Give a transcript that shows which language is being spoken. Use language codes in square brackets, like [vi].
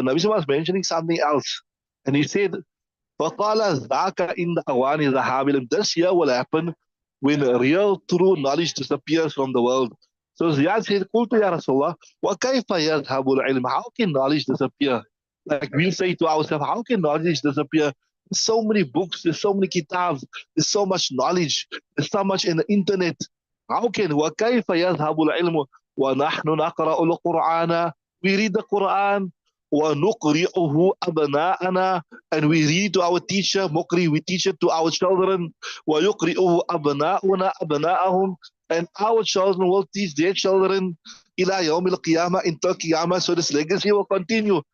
[en] Nabi was mentioning something else, and he said, فقال ذاك إن أواني ذهاب العلم. This year will happen when real true knowledge disappears from the world. [ar] So Ziyad said, Qultu ya Rasulullah, wa kayfa yadhabu al-ilm? [en] How can knowledge disappear? Like we say to ourselves, how can knowledge disappear? There's so many books, there's so many kitabs, there's so much knowledge, there's so much in the internet. [ar] How can وَكَيْفَ يَذْهَبُ الْعِلْمُ وَنَحْنُ نَقْرَأُ الْقُرْآنَ? [en] We read the Quran وَنُقْرِئُهُ أَبْنَاءَنَا, and we read to our teacher, Mukri, we teach it to our children, وَيُقْرِئُهُ أَبْنَاؤُنَا أَبْنَاءَهُم, and our children will teach their children إِلَى يَوْمِ الْقِيَامَةِ, until Qiyamah, so this legacy will continue.